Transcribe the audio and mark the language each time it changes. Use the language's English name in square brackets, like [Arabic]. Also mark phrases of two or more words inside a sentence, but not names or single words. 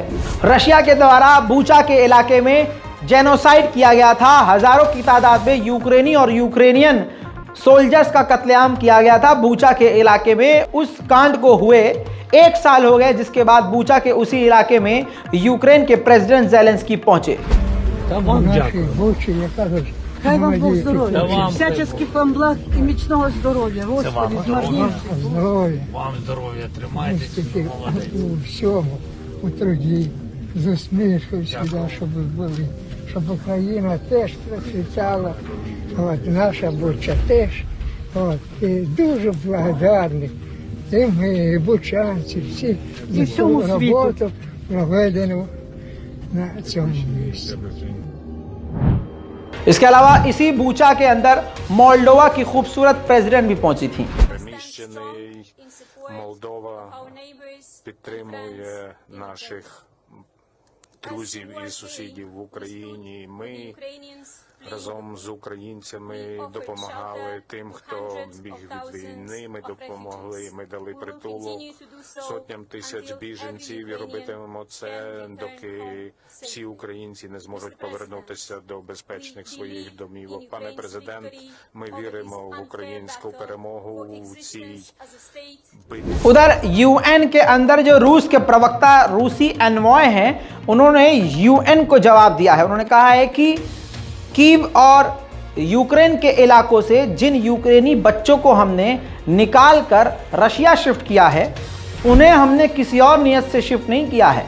[Hindi] रशिया के द्वारा बूचा के इलाके में जेनोसाइड किया गया था। हजारों की तादाद में यूक्रेनी और [English] Ukrainian soldiers [Hindi] का कत्लेआम किया गया था बूचा के इलाके में। उस कांड को हुए 1 साल हो गए, जिसके बाद बूचा के उसी इलाके में यूक्रेन के प्रेसिडेंट ज़ेलेंस्की पहुंचे। [Ukrainian] Хай вам Бог здоров'я, [Russian] всяческих вам благ [Ukrainian] і міцного здоров'я. Господи, змарніше. Здоров'я. Вам здоров'я, тримайтеся. Тільки у всьому, у труді, з усмішкою сюди, щоб ви були, щоб Україна теж процвітала, от, наша Буча теж. От, і дуже благодарні тим бучанці, всі за цю роботу, проведену на цьому місці. [Hindi] इसके अलावा इसी बूचा के अंदर मोल्डोवा की खूबसूरत प्रेसिडेंट भी पहुंची थी। [Ukrainian] Приміщений Молдова підтримує наших друзів і сусідів в Україні. Ми разом з українцями допомагали тим, хто біг від війни. Ми допомогли, ми дали притулок сотням тисяч біженців і робитимемо це, доки всі українці не зможуть повернутися до безпечних своїх домівок. Пане президент, ми віримо в українську перемогу в цій битві. [Hindi] उधर यूएन के अंदर जो रूस के प्रवक्ता, रूसी एनवॉय हैं, उन्होंने यूएन को जवाब दिया है। उन्होंने कहा है कि कीव और यूक्रेन के इलाकों से जिन यूक्रेनी बच्चों को हमने निकाल कर रशिया शिफ्ट किया है, उन्हें हमने किसी और नियत से शिफ्ट नहीं किया है।